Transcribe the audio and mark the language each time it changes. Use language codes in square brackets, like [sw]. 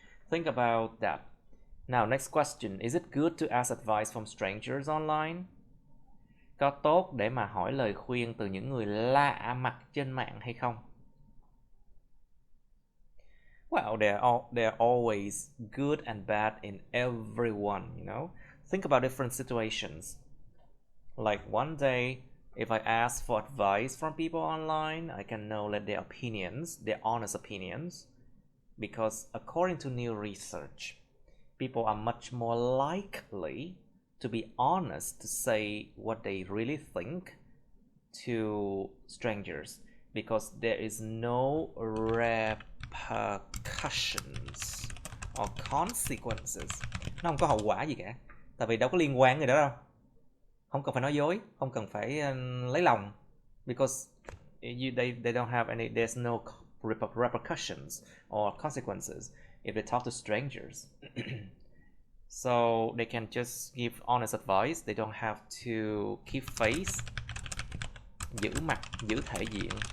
[en] Think about that. Now, next question. Is it good to ask advice from strangers online? [vi] Có tốt để mà hỏi lời khuyên từ những người lạ mặt trên mạng hay không? [en] Well, they're always good and bad in everyone, you know. Think about different situations. Like one day, If I ask for advice from people online, I can know that their opinions, their honest opinions, because according to new research, people are much more likely to be honest to say what they really think to strangers because there is no repercussions or consequences. [vi] Nó không có hậu quả gì cả. Tại vì đâu có liên quan gì đó đâu. Không cần phải nói dối, không cần phải lấy lòng. [en] Because they don't have any, there's no repercussions or consequences if they talk to strangers. So they can just give honest advice. They don't have to keep face, [vi] giữ mặt, giữ thể diện.